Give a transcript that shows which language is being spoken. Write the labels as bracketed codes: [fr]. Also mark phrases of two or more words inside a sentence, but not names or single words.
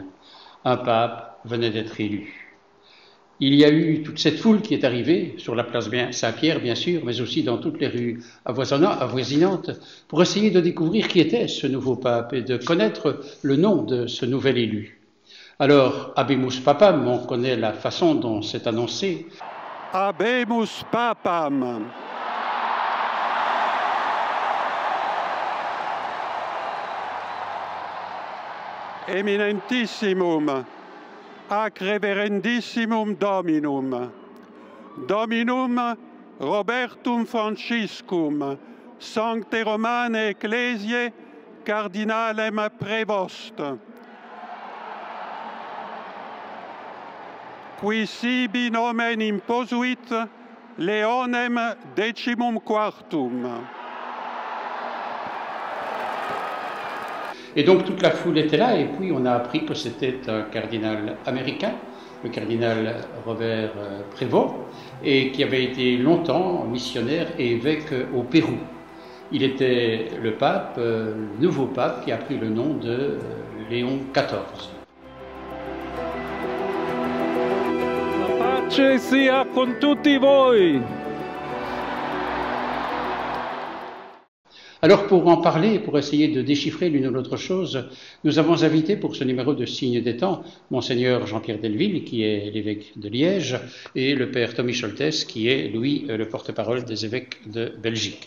[fr] Un pape venait d'être élu. Il y a eu toute cette foule qui est arrivée sur la place Saint-Pierre, bien sûr, mais aussi dans toutes les rues avoisinantes, pour essayer de découvrir qui était ce nouveau pape et de connaître le nom de ce nouvel élu. Alors, [la] Habemus Papam, [fr] on connaît la façon dont c'est annoncé. [la] Habemus Papam. Eminentissimum, ac reverendissimum Dominum, Dominum Robertum Franciscum, Sancte Romane Ecclesiae, Cardinalem Prevost, qui sibi nomen imposuit Leonem XIV. [fr] Et donc toute la foule était là, et puis on a appris que c'était un cardinal américain, le cardinal Robert Prévost, et qui avait été longtemps missionnaire et évêque au Pérou. Il était le pape, le nouveau pape, qui a pris le nom de Léon XIV. [it] La pace sia con tutti voi. [fr] Alors pour en parler, pour essayer de déchiffrer l'une ou l'autre chose, nous avons invité pour ce numéro de Signe des temps, Monseigneur Jean-Pierre Delville, qui est l'évêque de Liège, et le Père Tommy Scholtes, qui est, lui, le porte-parole des évêques de Belgique.